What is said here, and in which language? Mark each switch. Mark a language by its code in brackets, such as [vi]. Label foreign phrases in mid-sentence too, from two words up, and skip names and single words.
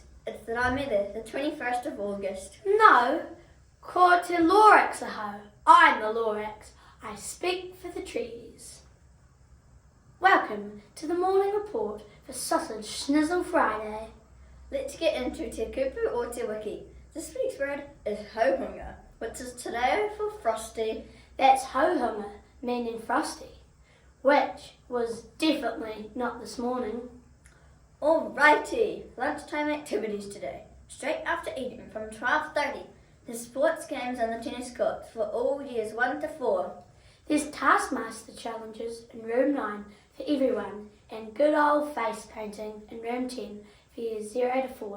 [en] It's the Rāmere, the 21st of August. No, [mi] ko Te Lorax ahau. [en] I'm the Lorax. I speak for the trees. Welcome to the morning report for Sausage Shnizzle Friday. Let's get into [mi] Te kupu [en] or [mi] Te wiki. [en] This week's word is hau-hunga, which is [mi] Te reo [en] for frosty. That's hau-hunga, meaning frosty, which was definitely not this morning. Alrighty, lunchtime activities today. Straight after eating from 12:30, there's sports games on the tennis courts for all years 1 to 4. There's Taskmaster challenges in room 9 for everyone and good old face painting in room 10 for years 0 to 4.